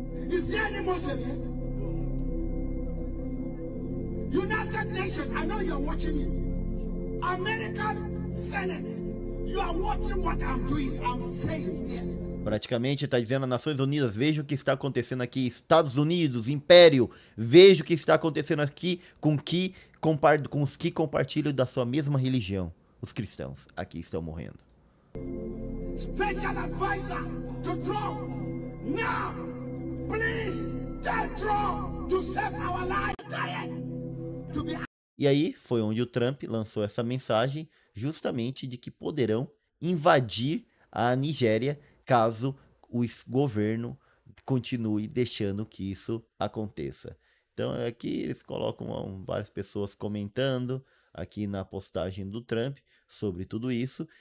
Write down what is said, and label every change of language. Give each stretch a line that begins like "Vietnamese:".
English: Is there any Muslim here? United Nations, I know you're watching me. American Senate, you are watching what I'm doing, I'm saying here.
Portuguese: Praticamente está dizendo a Nações Unidas, veja o que está acontecendo aqui. Estados Unidos, Império, veja o que está acontecendo aqui com os que compartilham da sua mesma religião. Os cristãos aqui estão morrendo.
English: Special advisor to Trump. Now, please tell Trump to save our life.
Portuguese: E aí foi onde o Trump lançou essa mensagem, justamente de que poderão invadir a Nigéria caso o governo continue deixando que isso aconteça. Então aqui eles colocam várias pessoas comentando aqui na postagem do Trump sobre tudo isso.